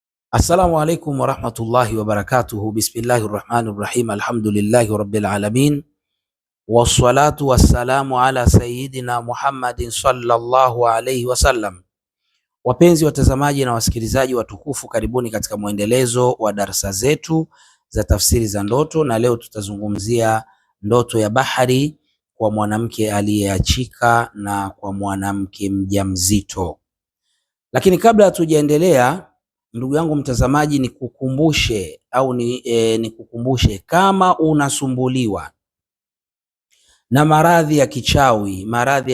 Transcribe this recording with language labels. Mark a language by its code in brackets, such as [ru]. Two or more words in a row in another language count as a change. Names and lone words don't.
[ar] السلام عليكم ورحمة الله وبركاته. بسم الله الرحمن الرحيم. الحمد لله رب العالمين. والصلاة والسلام على سيدنا محمد صلى الله عليه وسلم. [sw] Wapenzi watazamaji na wasikilizaji watukufu, karibuni katika mwendelezo wa darasa zetu za tafsiri za ndoto, na leo tutazungumzia ndoto ya bahari kwa mwanamke aliyeachika na kwa mwanamke mjamzito. Lakini kabla hatujaendelea, ndugu yangu mtazamaji, nikukumbushe kama unasumbuliwa na maradhi ya kichawi, maradhi